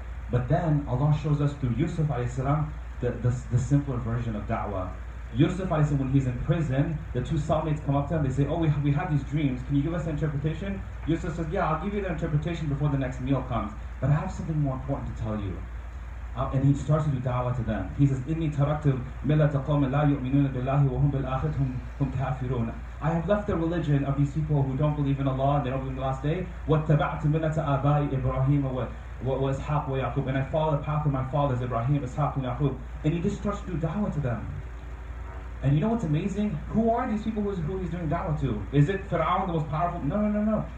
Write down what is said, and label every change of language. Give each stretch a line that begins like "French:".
English: But then Allah shows us through Yusuf alayhi salam the simpler version of da'wah. Yusuf alayhi salam, when he's in prison, the two cellmates come up to him, they say, oh, we had these dreams, can you give us an interpretation? Yusuf says, yeah, I'll give you the interpretation before the next meal comes, but I have something more important to tell you. And he starts to do da'wah to them. He says,
Arabic: إِنِّي تَرَكْتُ مِلَّةَ قَوْمٍ لَا يُؤْمِنُونَ بِاللَّهِ وَهُمْ بِالْآخِرَةِ هُمْ كَافِرُونَ.
English: I have left the religion of these people who don't believe in Allah and they don't believe in the last day.
Arabic: وَاتَّبَعْتُ مِلَّةَ آبَائِ إِبْرَاهِيمَ وَإِسْحَاقَ وَيَعْقُوبَ.
English: And I follow the path of my fathers, Ibrahim, Ishaq, and Yaqub. And he just starts to do da'wah to them. And you know what's amazing? Who are these people who he's doing da'wah to? Is it Fir'aun, the most powerful? No.